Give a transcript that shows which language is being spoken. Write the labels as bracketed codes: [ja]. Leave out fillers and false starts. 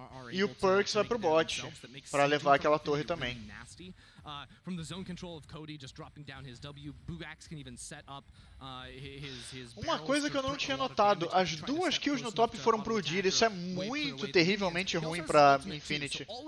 [pt] E o Perks vai pro bot, pra levar aquela torre também. [en] From the zone control of Cody just dropping down his W, Bugax can even set up his [pt] Uma coisa que eu não tinha notado, as duas kills no top foram pro Dir, isso é muito terrivelmente ruim pra Infinity.